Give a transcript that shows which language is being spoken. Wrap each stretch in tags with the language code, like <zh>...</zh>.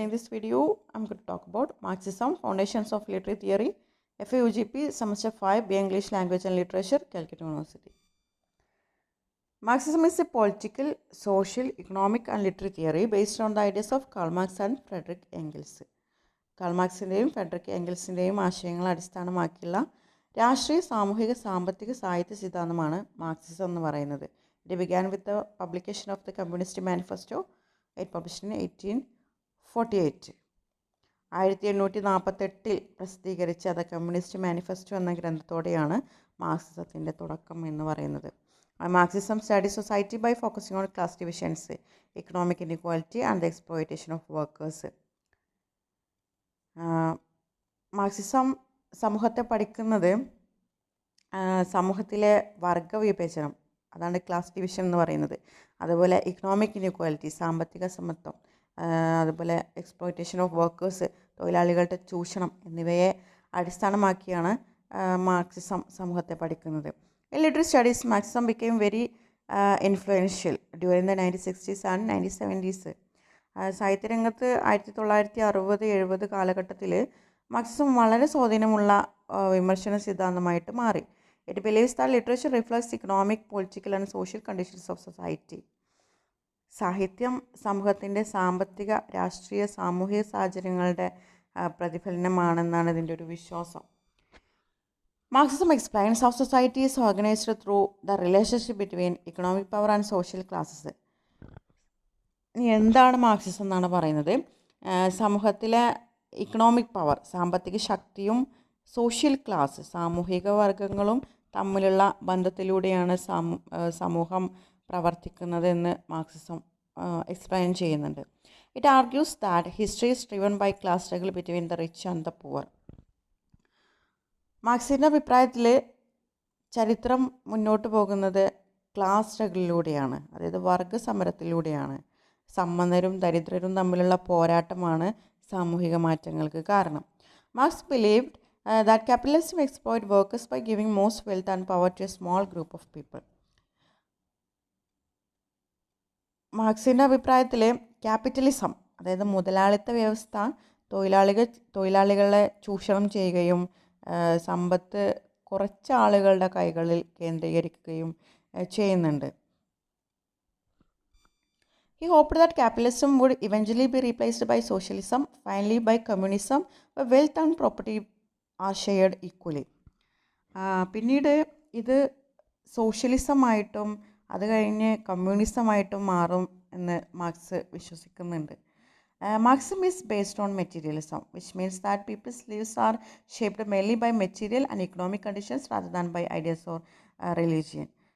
<en>In this video, I'm going to talk about Marxism, Foundations of Literary Theory, FAUGP, Semester 5, BA English Language and Literature, Calcutta University. Marxism is a political, social, economic and literary theory based on the ideas of Karl Marx and Frederick Engels.</en> <ml>Call മാർക്സിൻ്റെയും Frederick എംഗൽസിൻ്റെയും ആശയങ്ങൾ അടിസ്ഥാനമാക്കിയുള്ള രാഷ്ട്രീയ സാമൂഹിക സാമ്പത്തിക സാഹിത്യ സിദ്ധാന്തമാണ് Marxism എന്ന് പറയുന്നത്.</ml> <en>It began with the publication of the communist manifesto it published in 1848.</en> <ml>1848 പ്രസിദ്ധീകരിച്ച ദ കമ്മ്യൂണിസ്റ്റ് മാനിഫെസ്റ്റോ എന്ന ഗ്രന്ഥത്തോടെയാണ് മാർക്സിസത്തിൻ്റെ തുടക്കം എന്ന് പറയുന്നത്.</ml> <en>Marxism study society by focusing on class divisions, economic inequality and the exploitation of workers.</en> <ml>Marxism സമൂഹത്തെ പഠിക്കുന്നത് സമൂഹത്തിലെ വർഗവിഭജനം, അതാണ് class division എന്ന് പറയുന്നത്. അതുപോലെ ഇക്കണോമിക് ഇൻഇക്വാലിറ്റി, സാമ്പത്തിക സമത്വം, അതുപോലെ</ml> <en>exploitation of workers,</en> <ml>തൊഴിലാളികളുടെ ചൂഷണം എന്നിവയെ അടിസ്ഥാനമാക്കിയാണ് മാർക്സിസം സമൂഹത്തെ പഠിക്കുന്നത്.</ml> <en>In literary studies, Marxism became very influential during the 1960s and 1970s.</en> <ml>സാഹിത്യരംഗത്ത് 1960-70 കാലഘട്ടത്തിൽ മാർക്സിസം വളരെ സ്വാധീനമുള്ള വിമർശന സിദ്ധാന്തമായിട്ട് മാറി.</ml> <en>It believes that literature reflects economic, political and social conditions of society.</en> <ml>സാഹിത്യം സമൂഹത്തിൻ്റെ സാമ്പത്തിക, രാഷ്ട്രീയ, സാമൂഹിക സാഹചര്യങ്ങളുടെ പ്രതിഫലനമാണെന്നാണ് ഇതിൻ്റെ ഒരു വിശ്വാസം.</ml> <en>Marxism explains how society is organized through the relationship between economic power and social classes.</en> <ml>എന്താണ് മാർക്സിസം എന്നാണ് പറയുന്നത്? സമൂഹത്തിലെ</ml> <en>economic power,</en> <ml>സാമ്പത്തിക ശക്തിയും സോഷ്യൽ ക്ലാസ്, സാമൂഹിക വർഗങ്ങളും തമ്മിലുള്ള ബന്ധത്തിലൂടെയാണ് സമൂഹം പ്രവർത്തിക്കുന്നത് എന്ന് മാർക്സിസം എക്സ്പ്ലെയിൻ ചെയ്യുന്നുണ്ട്.</ml> <en>It argues that history is driven by class struggle between the rich and the poor.</en> <ml>മാർക്സിൻ്റെ അഭിപ്രായത്തിൽ ചരിത്രം മുന്നോട്ട് പോകുന്നത് ക്ലാസ് സ്ട്രഗിളിലൂടെയാണ്, അതായത് വർഗസമരത്തിലൂടെയാണ്. സമ്പന്നരും ദരിദ്രരും തമ്മിലുള്ള പോരാട്ടമാണ് സാമൂഹിക മാറ്റങ്ങൾക്ക് കാരണം.</ml> <en>Marx believed that capitalism exploit workers by giving most wealth and power to a small group of people.</en> <ml>മാർക്സിൻ്റെ അഭിപ്രായത്തിൽ ക്യാപിറ്റലിസം, അതായത് മുതലാളിത്ത വ്യവസ്ഥ തൊഴിലാളികളെ ചൂഷണം ചെയ്യുകയും സമ്പത്ത് കുറച്ച് ആളുകളുടെ കൈകളിൽ കേന്ദ്രീകരിക്കുകയും ചെയ്യുന്നുണ്ട്.</ml> <en>He hoped that capitalism would eventually be replaced by socialism, finally by communism, where wealth and property are shared equally.</en> <ml>പിന്നീട് ഇത് സോഷ്യലിസമായിട്ടും അത് കഴിഞ്ഞ് കമ്മ്യൂണിസമായിട്ടും മാറും എന്ന് മാർക്സ് വിശ്വസിക്കുന്നുണ്ട്.</ml> <en>Marxism is based on materialism, which means that people's lives are shaped mainly by material and economic conditions rather than by ideas or religion.</en>